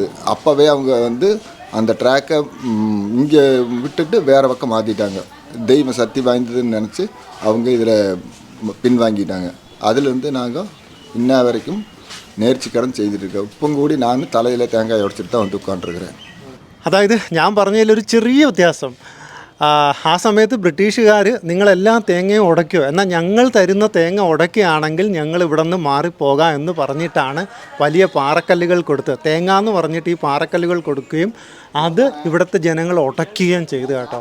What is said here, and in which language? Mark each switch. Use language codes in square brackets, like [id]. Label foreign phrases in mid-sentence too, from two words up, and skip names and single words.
[ta] அப்போவே அவங்க வந்து அந்த ட்ராக்கை இங்கே விட்டுட்டு வேறு பக்கம் மாற்றிட்டாங்க. தெய்வம் சக்தி வாய்ந்ததுன்னு நினச்சி அவங்க இதில் பின்வாங்கிட்டாங்க. அதுலேருந்து நாங்கள் இன்ன வரைக்கும் நேர்ச்சி கடன் செய்துட்டுருக்கோம். இப்போ கூடி நான் தலையில் தேங்காய் உடைச்சிட்டு தான் வந்து உட்காந்துருக்குறேன். [ml] അതായത് ഞാൻ പറഞ്ഞതിലൊരു ചെറിയ വ്യത്യാസം. ആ സമയത്ത് ബ്രിട്ടീഷുകാർ നിങ്ങളെല്ലാ തേങ്ങയും ഉടയ്ക്കുമോ, എന്നാൽ ഞങ്ങൾ തരുന്ന തേങ്ങ ഉടയ്ക്കുകയാണെങ്കിൽ ഞങ്ങൾ ഇവിടെ നിന്ന് മാറിപ്പോകാം എന്ന് പറഞ്ഞിട്ടാണ് വലിയ പാറക്കല്ലുകൾ കൊടുത്തത്. തേങ്ങ എന്ന് പറഞ്ഞിട്ട് ഈ പാറക്കല്ലുകൾ കൊടുക്കുകയും അത് ഇവിടുത്തെ ജനങ്ങൾ ഉടയ്ക്കുകയും ചെയ്തു കേട്ടോ.